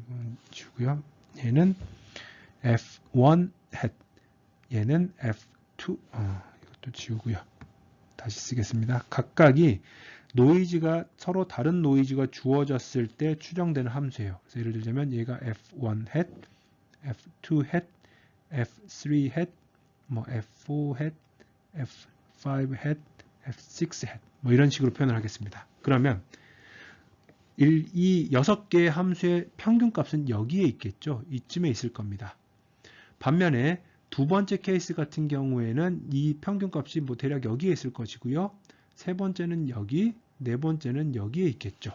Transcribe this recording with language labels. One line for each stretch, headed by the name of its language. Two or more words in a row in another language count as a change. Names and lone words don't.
Korean: 이건 지우고요. 얘는 F1 hat, 얘는 F2 이것도 지우고요. 다시 쓰겠습니다. 각각이 노이즈가 서로 다른 노이즈가 주어졌을 때 추정되는 함수예요. 그래서 예를 들자면 얘가 F1 hat, F2 hat, F3 hat, 뭐 F4 hat, F5 hat, F6 hat 뭐 이런 식으로 표현을 하겠습니다. 그러면 이 6개의 함수의 평균값은 여기에 있겠죠. 이쯤에 있을 겁니다. 반면에 두 번째 케이스 같은 경우에는 이 평균값이 뭐 대략 여기에 있을 것이고요. 세 번째는 여기, 네 번째는 여기에 있겠죠.